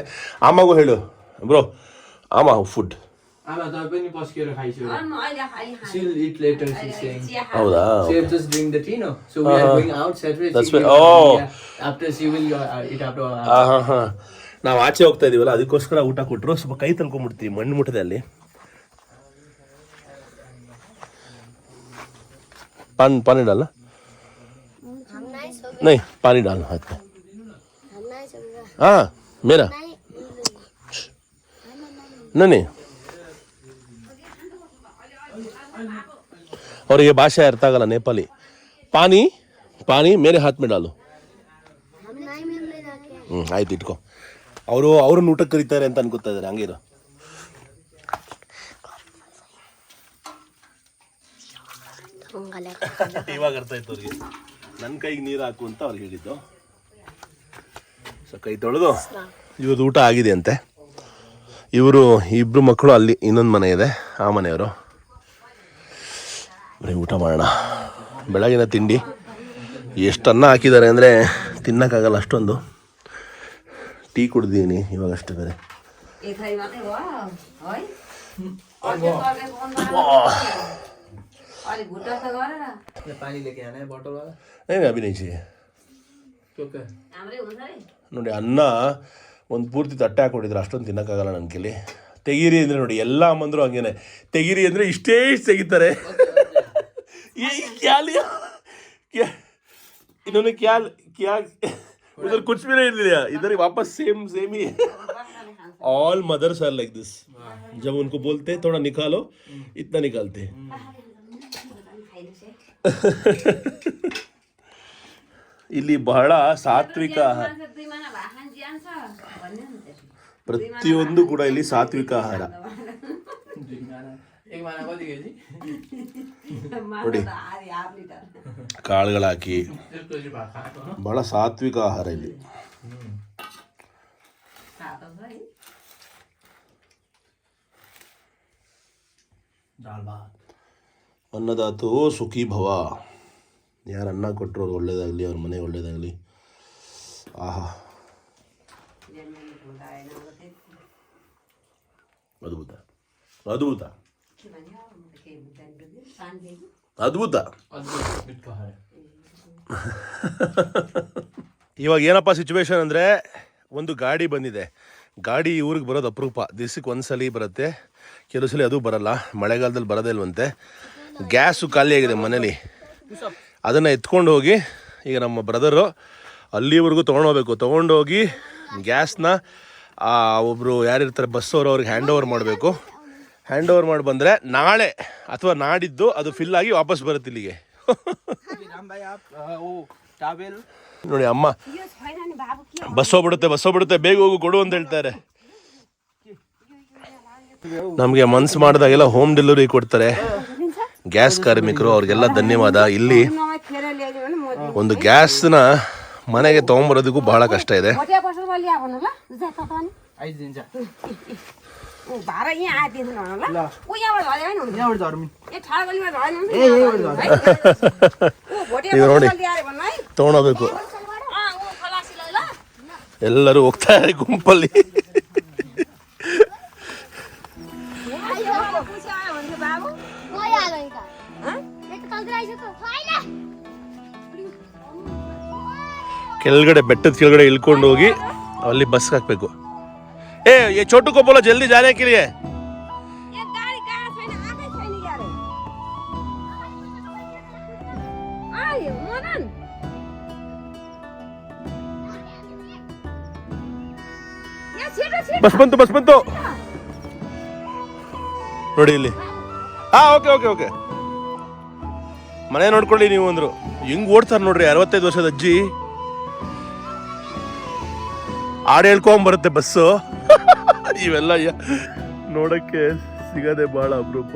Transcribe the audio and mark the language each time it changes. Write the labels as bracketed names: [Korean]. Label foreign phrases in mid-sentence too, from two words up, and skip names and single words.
[Kannada] ಅಮ್ಮಗೂ ಹೇಳು ಬ್ರೋ, ಅಮ್ಮ ಫುಡ್. ಹೌದಾ? ನಾವು ಆಚೆ ಹೋಗ್ತಾ ಇದೀವಲ್ಲ, ಅದಕ್ಕೋಸ್ಕರ ಊಟ ಕೊಟ್ಟರು. ಸ್ವಲ್ಪ ಕೈ ತಳ್ಕೊಂಡ್ಬಿಡ್ತೀವಿ, ಮಣ್ಣು ಮುಟ್ಟದೆ ಅಲ್ಲಿ. [Hindi] पानी डालना नहीं, पानी डालना हाथ में. हाँ मेरा नहीं. और ये भाषा [Kannada] ಅರ್ಥ ಆಗಲ್ಲ [Hindi] नेपाली. पानी पानी मेरे हाथ में डालो. [Kannada] ಆಯ್ತು, ಇಟ್ಕೋ. ಅವ್ರನ್ನ ಊಟಕ್ಕೆ ಕರೀತಾರೆ ಅಂತ ಅನ್ಕೋತಾ ಇದ್ದಾರೆ. ಹಂಗಿರೋ ಇವಾಗ ಅರ್ಥ ಆಯ್ತು ಅವ್ರಿಗೆ. ನನ್ನ ಕೈಗೆ ನೀರು ಹಾಕು ಅಂತ ಅವ್ರಿಗೆ ಹೇಳಿದ್ದು. ಸೊ ಕೈ ತೊಳೆದು ಇವತ್ತು ಊಟ ಆಗಿದೆ ಅಂತೆ. ಇವರು 2 ಮಕ್ಕಳು ಅಲ್ಲಿ ಇನ್ನೊಂದು ಮನೆ ಇದೆ, ಆ ಮನೆಯವರು. ಬರೀ ಊಟ ಮಾಡೋಣ. ಬೆಳಗಿನ ತಿಂಡಿ ಎಷ್ಟು ಅನ್ನ ಹಾಕಿದ್ದಾರೆ ಅಂದರೆ ತಿನ್ನೋಕ್ಕಾಗಲ್ಲ ಅಷ್ಟೊಂದು. ಟೀ ಕುಡ್ದಿದ್ದೀನಿ ಇವಾಗ ಅಷ್ಟೇ. ಬೇರೆ [Hindi] पानी लेके आना है बॉटल वाला. नहीं अभी नहीं चाहिए. [Kannada] ನೋಡಿ, ಅನ್ನ ಒಂದು ಪೂರ್ತಿ ತಟ್ಟೆ ಹಾಕೊಂಡಿದ್ರೆ ಅಷ್ಟೊಂದು ತಿನ್ನೋಕ್ಕಾಗಲ್ಲ ನನ್ನ ಕೈಲಿ. ತೆಗೀರಿ ಅಂದರೆ ನೋಡಿ, ಎಲ್ಲ ಅಮ್ಮಂದ್ರು ಹಂಗೇನೆ. ತೆಗೀರಿ ಅಂದರೆ ಇಷ್ಟೇ ತೆಗಿತಾರೆ. [Hindi] इन्होंने क्या क्या उधर कुछ भी नहीं लिया, इधर वापस सेम ही है. [English] all mothers are like this. [Hindi] जब उनको बोलते हैं थोड़ा निकालो, इतना निकालते हैं. [Kannada] ಇಲ್ಲಿ ಬಹಳ ಸಾತ್ವಿಕ ಆಹಾರ, ಪ್ರತಿಯೊಂದು ಕೂಡ ಇಲ್ಲಿ ಸಾತ್ವಿಕ ಆಹಾರ [Nepali] एक महीना कति केजी [Kannada] ನೋಡಿ. ಕಾಳುಗಳು ಹಾಕಿ [Nepali] त्यसपछि भात खाएको [Kannada] ಬಹಳ ಸಾತ್ವಿಕ ಆಹಾರ ಇಲ್ಲಿ. [Nepali] दाल भात [Sanskrit] ಅನ್ನದಾತೋ ಸುಖಿ ಭವ. [Kannada] ಯಾರು ಅನ್ನ ಕೊಟ್ಟರು ಅವ್ರು ಒಳ್ಳೇದಾಗಲಿ, ಅವ್ರ ಮನೆ ಒಳ್ಳೇದಾಗಲಿ. ಆಹಾ, ಅದ್ಭುತ ಅದ್ಭುತ ಅದ್ಭುತ. [Nepali] मिठो है [Kannada] ಇವಾಗ ಏನಪ್ಪ ಸಿಚುವೇಶನ್ ಅಂದರೆ, ಒಂದು ಗಾಡಿ ಬಂದಿದೆ. ಗಾಡಿ ಊರಿಗೆ ಬರೋದು ಅಪರೂಪ, ದಿವಸಕ್ಕೆ ಒಂದ್ಸಲಿ ಬರುತ್ತೆ, ಕೆಲವು ಸಲ ಅದು ಬರಲ್ಲ. ಮಳೆಗಾಲದಲ್ಲಿ ಬರೋದೇ ಇಲ್ವಂತೆ. ಗ್ಯಾಸು ಖಾಲಿಯಾಗಿದೆ ಮನೇಲಿ. ಅದನ್ನು ಎತ್ಕೊಂಡು ಹೋಗಿ ಈಗ ನಮ್ಮ ಬ್ರದರು ಅಲ್ಲಿವರೆಗೂ ತೊಗೊಂಡೋಗ್ಬೇಕು. ತೊಗೊಂಡೋಗಿ ಗ್ಯಾಸ್ನ ಒಬ್ಬರು ಯಾರಿರ್ತಾರೆ ಬಸ್ಸವರು ಅವ್ರಿಗೆ [English] hand over [Kannada] ಮಾಡಬೇಕು. [English] hand over [Kannada] ಮಾಡಿ ಬಂದರೆ ನಾಳೆ ಅಥವಾ ನಾಡಿದ್ದು ಅದು ಫಿಲ್ ಆಗಿ ವಾಪಸ್ ಬರುತ್ತೆ ಇಲ್ಲಿಗೆ. [Hindi] राम भाई आप वो टावेल [Kannada] ನೋಡಿ ಅಮ್ಮ, ಬಸ್ ಹೋಗ್ಬಿಡುತ್ತೆ, ಬೇಗ ಹೋಗು ಕೊಡು ಅಂತ ಹೇಳ್ತಾರೆ. ನಮಗೆ ಮನ್ಸು ಮಾಡಿದಾಗೆಲ್ಲ [English] home delivery [Kannada] ಕೊಡ್ತಾರೆ ಗ್ಯಾಸ್ ಕಾರ್ಮಿಕರು, ಅವ್ರಿಗೆಲ್ಲ ಧನ್ಯವಾದ. ಇಲ್ಲಿ ಒಂದು ಗ್ಯಾಸ್ನ ಮನೆಗೆ ತೊಗೊಂಬರೋದಕ್ಕೂ ಬಹಳ ಕಷ್ಟ ಇದೆ. [Nepali] 5 दिन जा भाडा यहाँ आइदिनु होला उ यहाँबाट झर्यो नि यहाँबाट झर्मी ए ठाडा गलीमा झरेन नि ए यहाँबाट झर्मी उ भोटे [Kannada] ಇದು ನೋಡಿ [Nepali] ल्याएर भन्नु है [Kannada] ತೊಗೊಂಡೋಗ್ಬೇಕು. [Nepali] उ खलासी ल ल [Kannada] ಎಲ್ಲರೂ ಹೋಗ್ತಾ ಇದ್ದಾರೆ ಗುಂಪಲ್ಲಿ. [Nepali] खुसी आयो भने बाबु [Kannada] ಕೆಳಗಡೆ ಬೆಟ್ಟದ ಕೆಳಗಡೆ ಇಳ್ಕೊಂಡು ಹೋಗಿ ಅಲ್ಲಿ ಬಸ್ ಹಾಕ್ಬೇಕು. [Hindi] ये छोटू को बोलो जल्दी जाने के लिए. एक [Nepali] गाडी कहाँ छैन आकै छैन यार आयो मदन यहाँ छिटो [Kannada] ಬಸ್ ಬಂತು ನೋಡಿ ಇಲ್ಲಿ. ಓಕೆ ಮನೆ ನೋಡ್ಕೊಳ್ಳಿ ನೀವು ಅಂದ್ರು. ಹಿಂಗ್ ಓಡ್ತಾರೆ ನೋಡ್ರಿ 65 ವರ್ಷದ ಅಜ್ಜಿ. ಹಾಡು ಹೇಳ್ಕೊಂಬರುತ್ತೆ ಬಸ್ಸು. ಇವೆಲ್ಲ ನೋಡಕ್ಕೆ ಸಿಗದೆ ಬಹಳ ಅಪರೂಪ.